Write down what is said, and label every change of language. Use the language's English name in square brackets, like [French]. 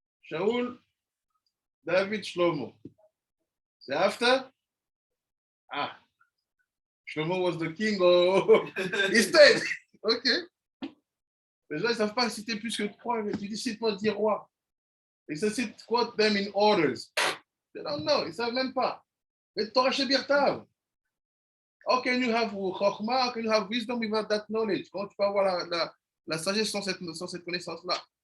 [English] Shaul, David, Shlomo. So after, Shlomo was the king of his state. Okay. [French] Les gens ne savent pas citer plus que 3. Tu dis, cite-moi 10 rois. Ils se citent, [English] quote them in orders. They don't know. [French] Ils ne savent même pas. Mais Torah Shebirtav. [English] How can you have Chokhmah? How can you have wisdom without that knowledge? [French] Comment tu peux avoir la sagesse sans cette connaissance-là?